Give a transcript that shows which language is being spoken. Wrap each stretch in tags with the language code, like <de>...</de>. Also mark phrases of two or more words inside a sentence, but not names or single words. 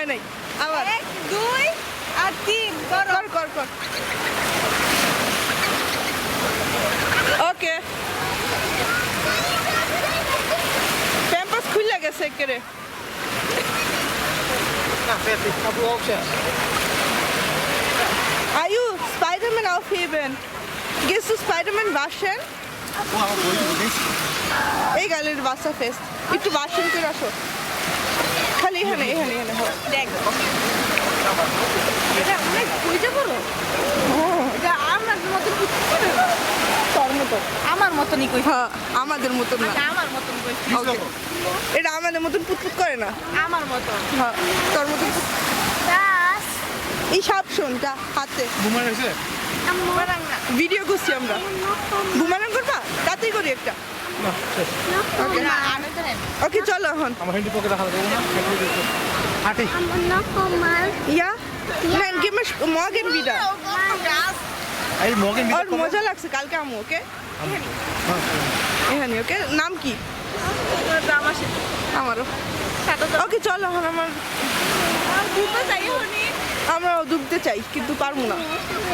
<bn>না হয় নাই আবার এক দুই আর তিন করো কর কর কর ওকে প্যাম্পাস খুলে গেছে একেবারে</bn> <de>না fertig aber auch sehr Ayu, Spider-Man aufheben. Gehst du Spider-Man waschen?</de> <bn>wow বলি</bn> <de>Egal, in Wasser fest.</de> <bn>একটু waschen করে আসো খালি এখানে এখানে এখানে হ্যাঁ। দেখ এটা অনেক বুঝে বলো এটা আমার মতন তোর মতো আমার মতনই কই হ্যাঁ আমাদের মতন না আমার মতন কইছি Okay. এটা আমাদের মতন পুতপুত করে না আমার মতন হ্যাঁ তোর মতন</bn> <de>Das.</de> <bn>এই সাপ শোনটা হাতে বুমার হইছে বুমারাং না ভিডিও করছি আমরা বুমারাং করবা তাতেই করি একটা না শেষ ওকে না আমি তো নেই ওকে চলো এখন আমার হ্যান্ডি পকেটে রাখা দেবো না হাঁটি</bn> <de>Aber noch einmal. Ja? Nein, geh mal morgen wieder.</de> <bn>এই মগেন আর মজা লাগছে কালকে আমু ওকে এখানে ওকে নাম কি আমার সাথে আমারও সাথে ওকে চলো এখন আমার দুটো যাই হনি আমরাও ডুবতে চাই কিন্তু পারবো না</bn>